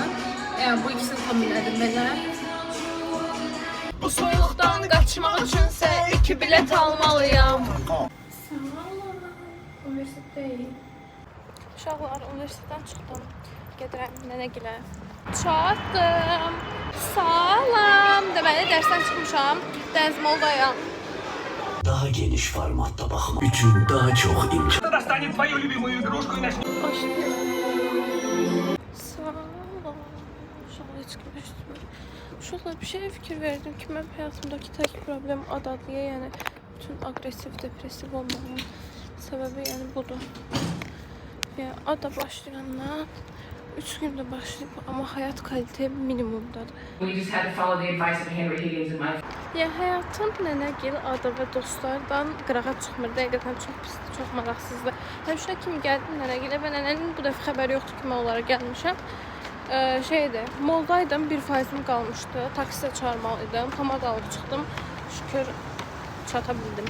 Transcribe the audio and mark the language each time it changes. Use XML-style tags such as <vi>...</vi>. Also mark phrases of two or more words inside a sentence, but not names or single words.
<az>Bu ikisini kombinlədim belə. Bu soyuqdan qaçmaq üçünsə 2 bilet almalıyam. Sağ olun. Universitetdəyim. Uşaqlar, universitetdən çıxdım. Gedirəm nənəgilə. Çatdım. Salam. Deməli, dərsdən çıxmışam. Dəniz Moldayam.</az> <tr>Daha geniş formatta bakma. Bütün daha çok imkan.</tr> <ru>Кто достанет твою любимую игрушку и начнет...</ru> <az>Sağ olun. Uşaqlar, heç kim eşitmir. Uşaqlar, bir şeyə fikir verdim ki, mən həyatımdakı tək problem adadlıya, yəni bütün agresiv, depresiv olmağın səbəbi yəni budur. Yəni, ada başlayandan 3 gündə başlayıb, amma həyat kalite minimumdadır.</az> <en>We just had to follow the advice of Henry Higgins and my...</en> <az>Yəni, həyatım nənəgil, ada və dostlardan qırağa çıxmır. Dəqiqətən çox pisdir, çox maraqsızdır. Həmişə kimi gəldim nənəgilə və nənənin bu dəfə xəbəri yoxdur ki, mən onlara gəlmişəm. Moldaydım, 1%im qalmışdı. Taksidə çağırmalıydım. Tamam qalıb çıxdım. Şükür çata bildim.</az>